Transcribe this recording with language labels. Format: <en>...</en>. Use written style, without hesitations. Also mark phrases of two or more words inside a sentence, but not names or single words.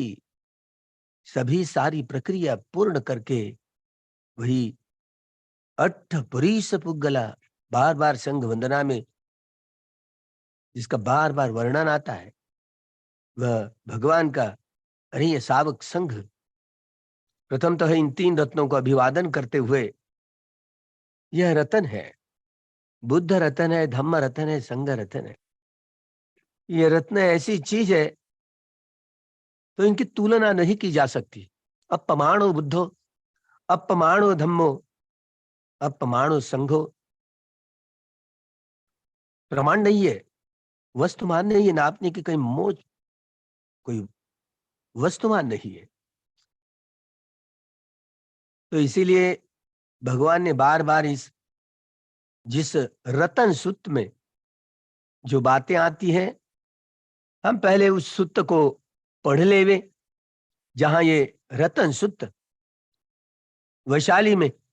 <hi>सभी सारी प्रक्रिया पूर्ण करके वही</hi> <pi>अट्ठपुरीश पुग्गला,</pi> <hi>बार बार संघ वंदना में जिसका बार बार वर्णन आता है, वह भगवान का</hi> <pi>अरिय सावक संघ</pi> <hi>प्रथम तो है इन तीन रत्नों को अभिवादन करते हुए, यह रतन है, बुद्ध रतन है, धम्म रतन है, संघ रतन है। यह रत्न ऐसी चीज है तो इनकी तुलना नहीं की जा सकती।</hi> <pi>अपमाणो बुद्धो, अपमाणो धम्मो, अपमाणो संघो।</pi> <hi>प्रमाण नहीं है, वस्तुमान नहीं है, नापने की कहीं मोज कोई वस्तुमान नहीं है। तो इसीलिए भगवान ने बार बार जिस रतन सूत्र में जो बातें आती हैं, हम पहले उस सूत्र को पढ़ लेवे, जहां ये रतन सूत्र वैशाली में</hi>